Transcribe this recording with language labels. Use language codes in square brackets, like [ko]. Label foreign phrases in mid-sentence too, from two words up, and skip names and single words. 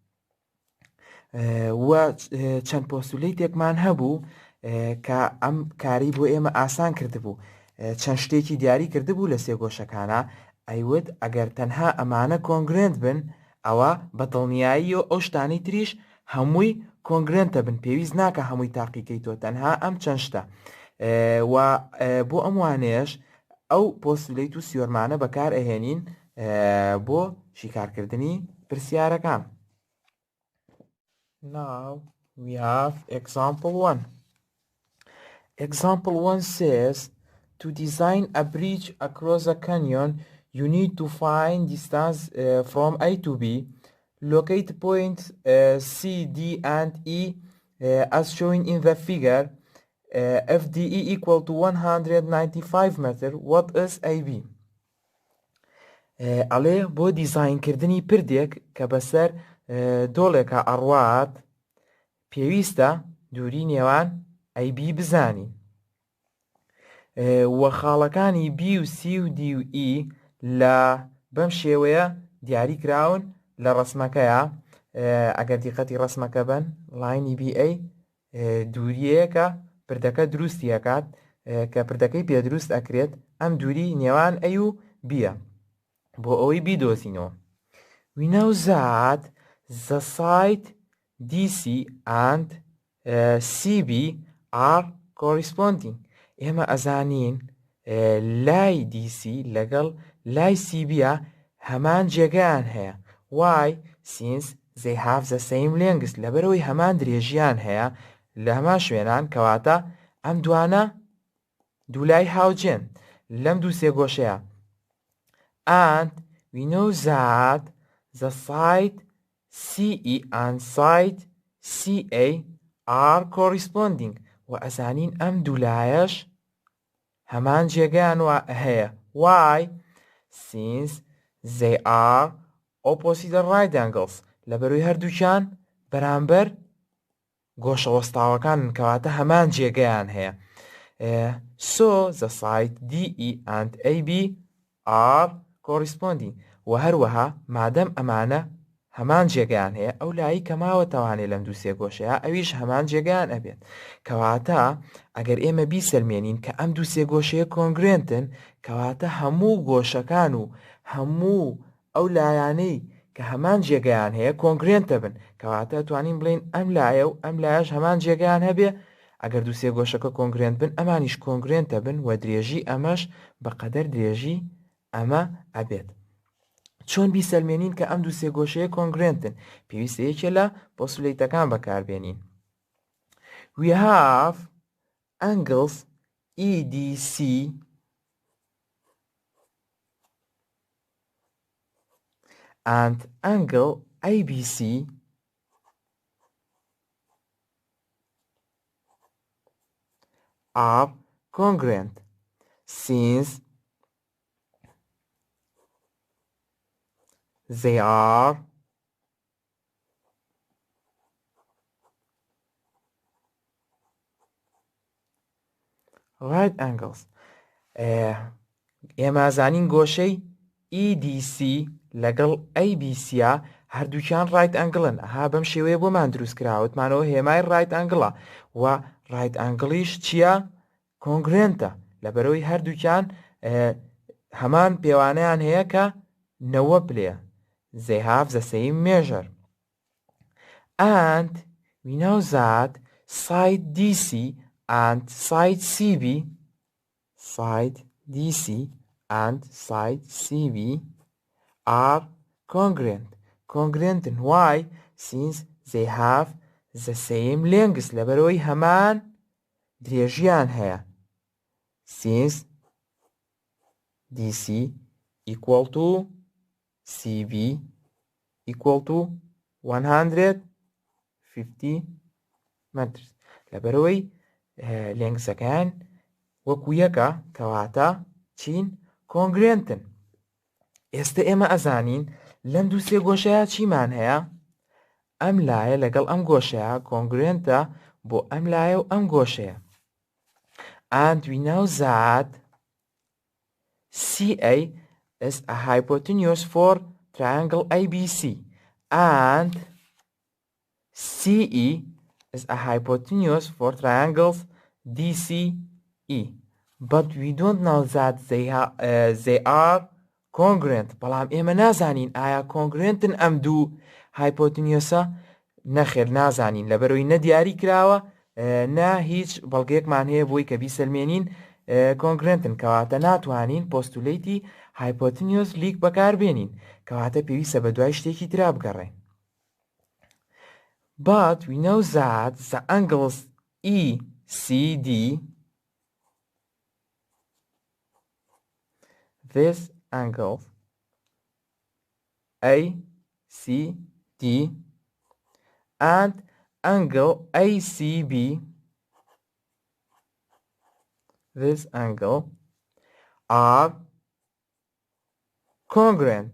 [ckb] و چەند پۆستولیتێکمان هەبوو کە ئەم کاری بۆ ئێمە ئاسان کردبوو چەند شتێکی دیاری کردبوو لە سێگۆشەکانە ئەیوت ئەگەر تەنها ئەمانە کۆنگرێنت بن ئەوە بەدڵنیایی و ئەو شتانی تریش هەمووی کۆنگرێنتە بن پێویست ناکە هەمووی تاقیکەی تۆ تەنها ئەم چەند شتە و بۆ ئەم وانەیەش ئەو پۆستولیت و سیۆرمانە بەکار ئەهێنین بۆ شیکارکردنی پرسیارەکان. [en] Now we have example 1. Example 1 says to design a bridge across a canyon you need to find distance from A to B. Locate points C, D and E as shown in the figure. If DE equal to 195 meter, what is AB? [ckb] ئەڵێ بۆ دیزاینکردنی پردێک کە بەسەر دۆڵێکە ئەڕوات پێویستە دووری نێوان AB بزانین وە خاڵەکانی B و C و D و E لە بەم شێوەیە دیاری کراون لە ڕسمەکەیە ئەگەر دیقەتی ڕسمەکە بن لاینی BA دووریەکە پردەکە دروستیەکات کە پردەکەی پێدروست ئەکرێت ئەم دووری نێوان A و Bە بۆ ئەوەی بیدۆزینەوە. [en] We know that the side DC and CB are corresponding. [ckb] ئێمە ئەزانین لای DC لەگەڵ لای CBە هەمان جێگەیان هەیە. [en] Why? Since they have the same length. [ckb] لەبەرەوەی هەمان درێژیان هەیە لە هەمان شوێنان کەواتە ئەم دوانە دوولای هاوجێن لەم دوو سێگۆشەیە. [en] And we know that the side CE and side CA are corresponding. [ckb] و ئەزانین ئەم دوولایەش هەمان جێگەیان هەیە. [en] Why? Since they are opposite right angles. [ckb] لەبەرەوەی هەردووکیان بەرامبەر گۆشەوەستاوەکانن کەواتە هەمان جێگەیان هەیە. [en] So the side DE and AB are corresponding. [ckb] و هەروەها مادەم ئەمانە هەمان جێگەیان هەیە ئەو لایی کە ماوەتەوانێ لەم دوو سێگۆشەیە ئەویش هەمان جێگەیان ئەبێت کەواتە ئەگەر ئێمە بیسەلمێنین کە ئەم دوو سێگۆشەیە کۆنگرێنتن کەواتە هەموو گۆشەکان و هەموو ئەو لایانەی کە هەمان جێگەیان هەیە کۆنگرێنتە بن کەواتە توانین بڵین ئەم لایە و ئەم لایەش هەمان جێگەیان هەبێ ئەگەر دوو سێگۆشەکە کۆنگرێنت بن ئەمانیش کۆنگرێنتە بن و درێژی ئەمەش بەقەدەر درێژی ئەمە ئەبێت. چۆن بیسەلمێنین کە ئەم دوو سێگۆشەیە کۆنگرێنتن پێویستە یەکێ لە پۆستولیتەکان بەکاربێنین. [en] We have angles EDC and angle ABC are congruent since they are right angles. [ckb] ئێمە زانین گۆشەی EDC لەگەڵ ABC هەردووکیان [en] right angles. [ckb] ئەها بەم شێوەیە بۆمان دروست کراوەتمانەوە هێمای [en] right angle [ckb] و [en] right angle [ckb] چییە؟ کۆنگرێنتە لەبەرەوەی هەردووکیان هەمان پێوانەیان هەیە کە 90 پلێ. [en] They have the same measure. And we know that side DC and side CB are congruent. Congruent and why? Since they have the same length. [ckb] لەبەرەوەی هەمان درێژیان هەیە. [en] Since DC equal to CB equal to 150 meters. [ckb] لەبەرەوەی لێنگسەکان وەکو یەکە کەواتە چین؟ کۆنگرێنتن. ئێستا ئێمە ئەزانین لەم دوو سێ گۆشەیە چیمان هەیە؟ ئەم لایە لەگەڵ ئەم گۆشەیە کۆنگرێنتە بۆ ئەم لایە و ئەم گۆشەیە. [en] And we know that CA is a hypotenuse for triangle ABC and CE is a hypotenuse for triangles DCE. But we don't know that they are congruent. [ckb] بەڵام ئێمە نازانین ئایا کۆنگرێنتن ئەم دوو هایپۆتنیۆسە؟ نەخێر نازانین لەبەرەوەی نە دیاری کراوە نا هیچ بەڵگەیەکمان هەیە بۆی کە بیسەلمێنین کۆنگرێنتن کەواتە ناتوانین پۆستولیتی [en] hypotenuse leg [ckb] بەکاربێنین کەواتە پێویستە بە دوای شتێکی ترا بگەڕێین. [en] But we know that the angles ECD this angle ACD and angle ACB this angle are congruent.